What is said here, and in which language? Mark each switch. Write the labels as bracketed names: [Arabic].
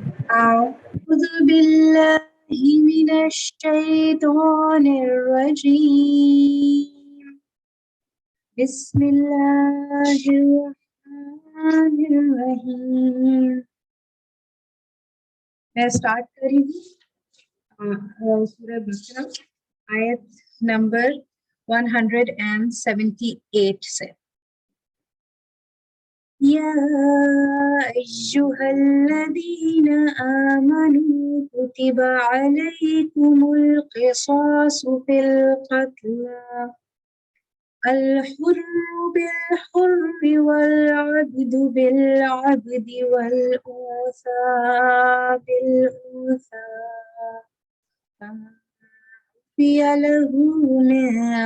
[Arabic] أعوذ بالله من الشيطان الرجيم بسم الله الرحمن الرحیم. [Urdu] میں اسٹارٹ کری ہوں سورہ بقرہ آیت نمبر 178 سے. [Arabic] یا ایہا الذین آمنوا کتب علیکم القصاص فی القتلى الحر بالحر والعبد بالعبد والأنثى بالأنثى فمن عفي له من